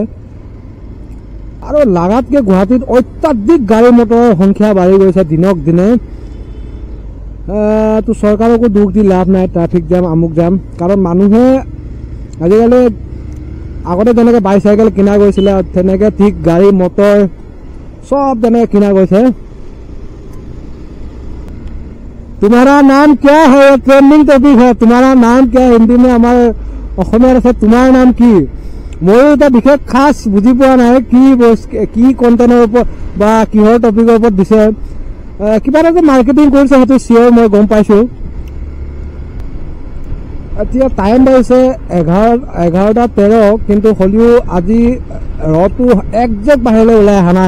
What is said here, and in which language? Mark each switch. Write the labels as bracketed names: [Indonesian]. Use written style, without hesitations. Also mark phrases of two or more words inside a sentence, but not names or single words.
[Assamese] আৰু লাগাতকৈ গুৱাহাটীত অত্যাধিক গাড়ী মটৰৰ সংখ্যা বাঢ়ি গৈছে দিনক দিনে। তো চৰকাৰকো দুখ দি লাভ নাই, ট্ৰাফিক জাম আমুক জাম। কাৰণ মানুহে আজিকালি আগতে যেনেকৈ বাইচাইকেল কিনা গৈছিলে তেনেকৈ ঠিক গাড়ী মটৰ চব তেনেকৈ কিনা গৈছে। [Hindi] तुम्हारा नाम क्या है? [English] trending topic [Hindi] है। तुम्हारा नाम क्या? हिंदी में हमारे [Assamese] অসমীয়াত আছে তোমাৰ নাম কি? ময়ো এটা বিশেষ খাস বুজি পোৱা নাই কি কণ্টেণ্টৰ ওপৰত বা কিহৰ টপিকৰ ওপৰত দিছে। কিবা এটা মাৰ্কেটিং কৰিছে সেইটো চিয়ৰ, মই গম পাইছোঁ। এতিয়া টাইম বাঢ়িছে 11:13, কিন্তু হ'লেও আজি ৰ'দটো একজেক্ট বাহিৰলৈ ওলাই অহা নাই।